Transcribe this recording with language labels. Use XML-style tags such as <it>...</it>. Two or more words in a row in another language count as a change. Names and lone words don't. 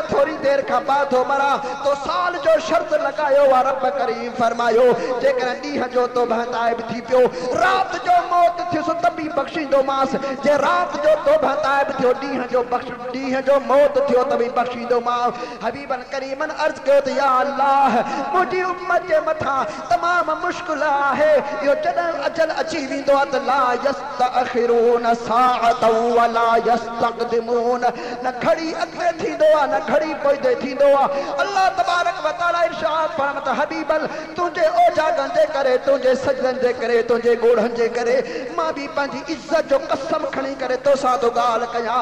<sd>थोरी देरि खां बाद थो मरां तो साल जो शर्त लॻायो आहे रब करीम फरमायो जेकॾहिं ॾींहं जो तौबह ताइब थी पियो राति जो मौत थियुसि त बि बख़्शींदोमांसि जे राति जो तौबह ताइब थियो ॾींहं जो मौत थियो त बि बख़्शींदोमांसि हबीबन करीमन अर्ज़ कयो त या अल्लाह मुंहिंजी उम्मत जे मथां तमामु मुश्किल आहे इहो जॾहिं अजल अची वेंदो आहे त</sd> <ar>لا يستأخرون ساعة ولا يستقدمون.</ar> <sd>न घड़ी अॻिते थींदो आहे न घड़ी पोइते थींदो आहे। अल्लाह तबारक व तआला इरशाद फरमाता हबीबल तुंहिंजे ओजागनि जे करे तुंहिंजे सजदनि जे करे तुंहिंजे ॻोढ़नि जे करे मां बि पंहिंजी इज़त जो कसम खणी करे तोसां तो ॻाल्हि कयां।</sd>